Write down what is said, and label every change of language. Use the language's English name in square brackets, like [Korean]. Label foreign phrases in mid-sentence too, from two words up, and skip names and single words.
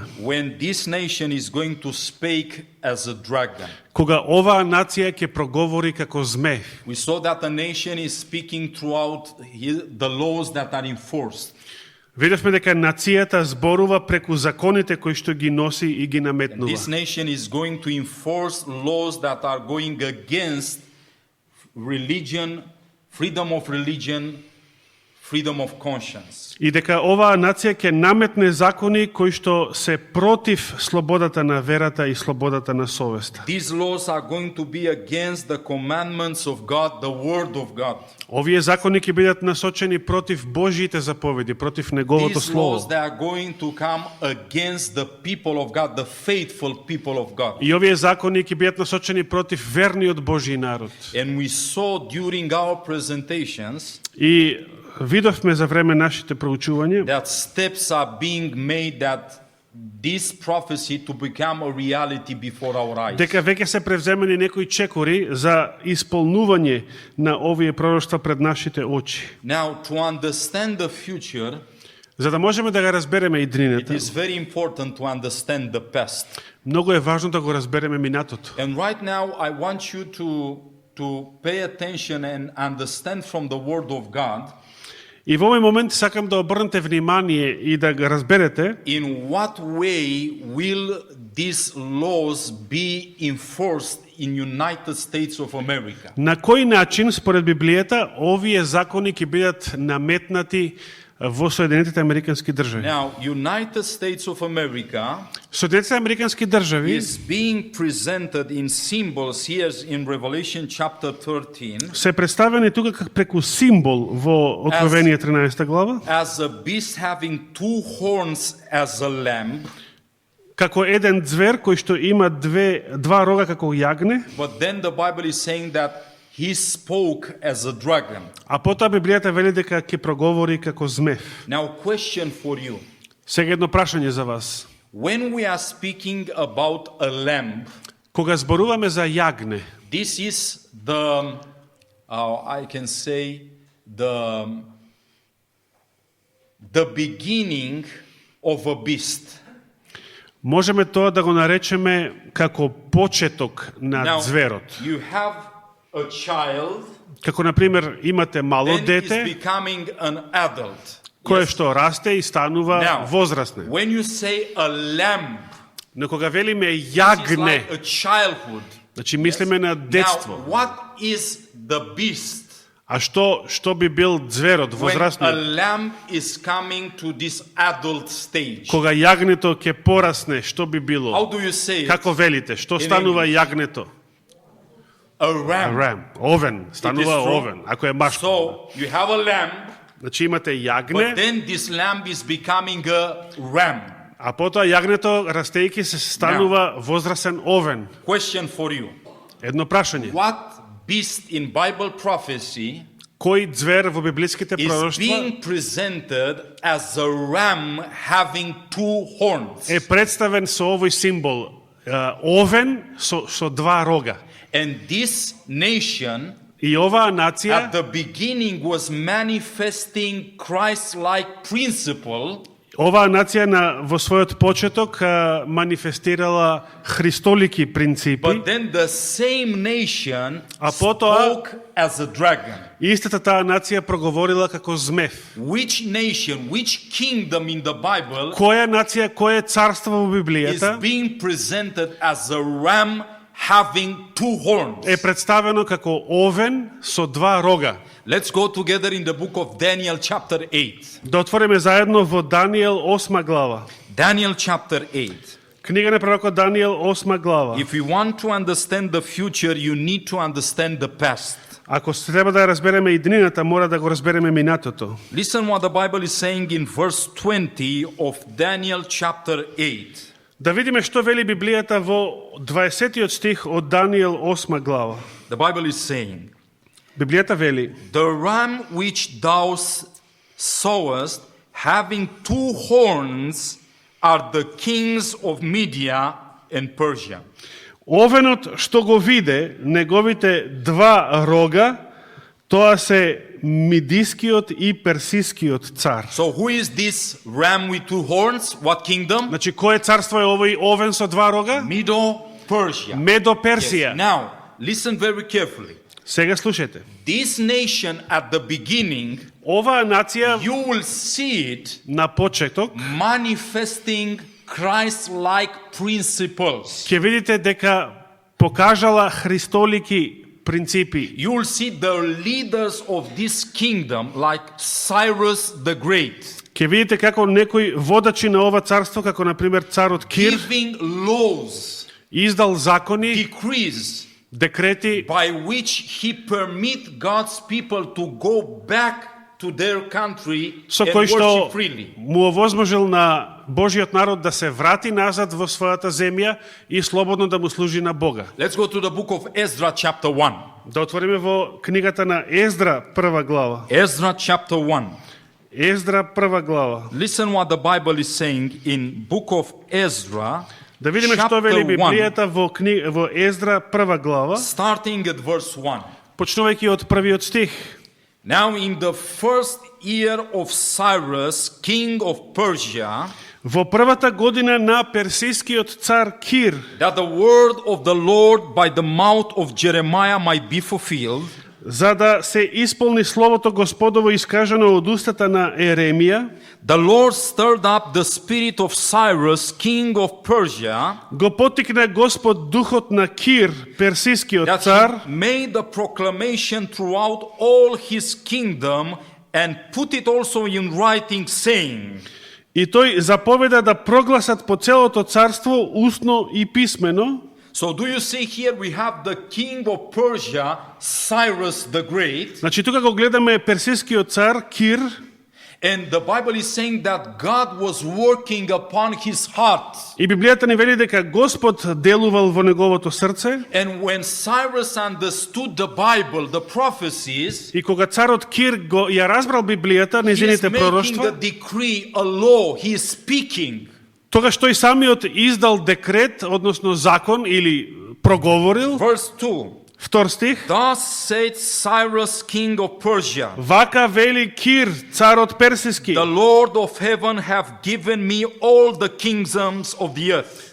[English] When this nation is going to speak as a dragon. [Macedonian] Кога оваа нација ќе проговори како змеј. [English] We saw that the nation is speaking throughout the laws that are enforced. [Macedonian] Видевме дека нацијата зборува преку законите кои што ги носи и ги [English] And [Macedonian] наметнува. [English] this nation is going to enforce laws that are going against religion, freedom of religion, freedom of conscience. [Macedonian] И дека оваа нација ќе наметне закони кои што се против слободата на верата и слободата на совеста. [English] These laws are going to be against the commandments of God, the word of God. [Macedonian] Овие закони ќе бидат насочени против Божјите заповеди, против неговото [English] These laws [Macedonian] слово. [English] they are going to come against the people of God, the faithful people of God. [Macedonian] И овие закони ќе бидат насочени против верниот Божји народ. [English] And we saw during our presentations [Macedonian] И видовме за време нашите проучувања [English] that steps are being made that this prophecy to become a reality before our eyes. [Macedonian] дека веќе се превземени некои чекори за исполнување на овие пророштва пред нашите очи. [English] Now, to understand the future, [Macedonian] За да можеме да го разбереме [English] it [Macedonian] иднината, [English] is very important to understand the past. [Macedonian] многу е важно да го разбереме минатото. [English] And right now, I want you to pay attention and understand from the Word of God [Macedonian] И во овој момент сакам да обрнете внимание и да го разберете [English] in what way will these laws be enforced in United States of America. [Macedonian] на кој начин според Библијата овие закони ќе бидат наметнати во Соединетите Американски држави. [English] Now, United States of America [Macedonian] Соединетите Американски држави [English] is being presented in symbols here in Revelation chapter 13 [Macedonian] се представени тука како преку символ во Откровение 13 глава, [English] as a beast having two horns as a lamb, [Macedonian] како еден звер кој што има два рога како јагне, [English] but then the Bible is saying that he spoke as a dragon. [Macedonian] а потоа Библијата вели дека ќе проговори како змев. [English] Now, question for you. [Macedonian] Сега едно прашање за вас. [English] When we are speaking about a lamb, [Macedonian] Кога зборуваме за јагне, [English] this is the, I can say, the beginning of a beast. [Macedonian] можеме тоа да го наречеме како почеток на [English] Now, [Macedonian] зверот. [English] you have a child, [Macedonian] Како, например, имате мало [English] then is [Macedonian] дете, [English] becoming an adult. [Macedonian] кое [English] Yes. [Macedonian] што расте и станува [English] Now, [Macedonian] возрастне. [English] when you say a lamb, [Macedonian] Но кога велиме [English] this is [Macedonian] јагне, [English] like a childhood. [Macedonian] значи мислиме на [English] Now, [Macedonian] детство. [English] what is the beast? [Macedonian] А што би бил зверот, [English] When a [Macedonian] возрастниот? [English] lamb is coming to this adult stage. [Macedonian] Кога јагнето ќе порасне, што би [English] How [Macedonian] било? [English] do you say it? [Macedonian] Како велите? Што [English] In [Macedonian] станува [English] English. [Macedonian] јагнето? [English] A ram. [Macedonian] Рам, овен, [English] It [Macedonian] станува [English] is true. [Macedonian] овен, ако е машко. [English] So you have a lamb, [Macedonian] Значи имате [English] but [Macedonian] јагне, [English] then this lamb is becoming a ram. [Macedonian] а потоа јагнето, растејќи се, станува возрасен овен. [English] Question for you. [Macedonian] Едно прашање. [English] What beast in Bible prophecy [Macedonian] Кој звер во библиските [English] is [Macedonian] пророштва [English] being presented as a ram having two horns? [Macedonian] е представен со овој символ? Овен со два рога. [English] And this nation [Macedonian] И оваа [English] at [Macedonian] нација [English] the beginning was manifesting Christ-like principle, [Macedonian] Оваа нација во својот почеток манифестирала христолики принципи, [English] but then the same nation [Macedonian] А потоа- [English] spoke as a dragon. [Macedonian] истата таа нација проговорила како змев. [English] Which nation, which kingdom in the Bible [Macedonian] Која нација, кое царство во [English] is [Macedonian] Библијата [English] being presented as a ram having two horns? [Macedonian] е представено како овен со два рога? [English] Let's go together in the book of Daniel chapter 8. [Macedonian] Да отвориме заедно во Даниел 8 глава. [English] Daniel chapter 8. [Macedonian] Книга на пророкот Даниел, 8 глава. [English] If you want to understand the future, you need to understand the past. [Macedonian] Ако треба да разбереме иднината, мора да го разбереме минатото. [English] Listen what the Bible is saying in verse 20 of Daniel chapter 8. [Macedonian] Да видиме што вели Библијата во 20-тиот стих од Даниел 8 глава. [English] The Bible is saying, [Macedonian] Библијата вели: [English] the ram which thou sawest having two horns are the kings of Media and Persia. [Macedonian] Овенот што го виде, неговите два рога, тоа се Мидискиот и Персискиот цар. [English] So who is this ram with two horns? What kingdom? [Macedonian] Значи, кое царство е овој овен со два рога? [English] Medo Persia. [Macedonian] Медо Персија. [English] Now, listen very carefully. [Macedonian] Сега слушайте. [English] This nation at the beginning, [Macedonian] Оваа нација [English] you will see it [Macedonian] на почеток [English] manifesting Christ-like principles. [Macedonian] ќе видите дека покажала христолики принципи. [English] You will see the leaders of this kingdom like Cyrus the Great [Macedonian] Ќе видите како некои водачи на ова царство, како на пример царот Кир, [English] giving laws, [Macedonian] издал закони, [English] decrees [Macedonian] декрети [English] by which he permit God's people to go back to their country [Macedonian] со [English] and [Macedonian] кои што [English] worship freely. [Macedonian] му овозможил на Божиот народ да се врати назад во својата земја и слободно да му служи на Бога. [English] Let's go to the book of Ezra chapter 1. [Macedonian] Да отвориме во книгата на Ездра, 1 глава. [English] Ezra chapter 1. [Macedonian] Ездра, 1 глава. [English] Listen what the Bible is saying in book of Ezra, [Macedonian] Да видиме што вели Библијата во Ездра, 1 глава, [English] starting at verse 1. [Macedonian] почнувајќи од првиот стих. [English] Now in the first year of Cyrus, king of Persia, [Macedonian] Во првата година на персискиот цар Кир, [English] that the word of the Lord by the mouth of Jeremiah might be fulfilled, [Macedonian] за да се исполни словото Господово искажано од устата на Еремија, [English] the Lord stirred up the spirit of Cyrus, king of Persia, [Macedonian] го поттикна Господ духот на Кир, персискиот [English] that [Macedonian] цар, [English] he made the proclamation throughout all his kingdom and put it also in writing, saying, [Macedonian] и тој заповеда да прогласат по целото царство устно и писмено. [English] So do you see here we have the king of Persia, Cyrus the Great, [Macedonian] Значи тука го гледаме персискиот цар Кир, [English] and the Bible is saying that God was working upon his heart. [Macedonian] и Библијата ни вели дека Господ делувал во неговото срце, [English] And when Cyrus understood the Bible, the prophecies, [Macedonian] и кога царот Кир го ја разбрал Библијата, [English] he is [Macedonian] незините [English] making a [Macedonian] пророштва, [English] decree, a law, he is speaking. [Macedonian] тогаш тој самиот издал декрет, односно закон или проговорил. [English] Verse 2. [Macedonian] Втор стих. [English] Thus said Cyrus, king of Persia, [Macedonian] Вака вели Кир, царот персиски: [English] the Lord of heaven have given me all the kingdoms of the earth,